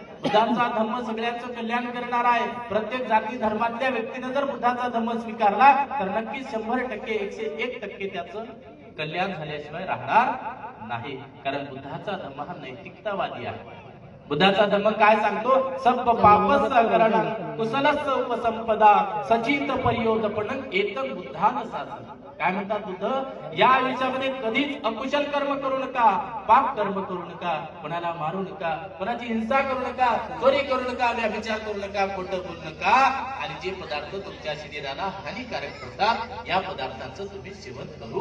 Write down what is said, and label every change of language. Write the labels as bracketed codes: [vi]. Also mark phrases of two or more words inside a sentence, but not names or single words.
[mr] बुद्धांचा धर्म सगळ्यांचं कल्याण करणारा आहे. प्रत्येक जाती धर्मातल्या व्यक्तीने जर बुद्धाचा धर्म स्वीकारला तर नक्कीच 100%, 101% त्याचं कल्याण झाल्याशिवाय राहणार नाही. कारण बुद्धाचा धर्म हा नैतिकतावादी आहे. बुद्धाचा धर्म काय सांगतो? [pi] सब पापस करणं कुशलस्य उपसंपदा सचित परियोदपणं एतं बुद्धान साधनं. [mr] काय म्हणतात बुद्ध? या आयुष्यामध्ये कधीच अकुशल कर्म करू नका, पाप कर्म करू नका, कोणाला मारू नका, कोणाची हिंसा करू नका, चोरी करू नका, व्यभिचार करू नका, खोटं बोलू नका आणि जे पदार्थ तुमच्या शरीराला हानिकारक ठरतात या पदार्थांचं तुम्ही सेवन करू.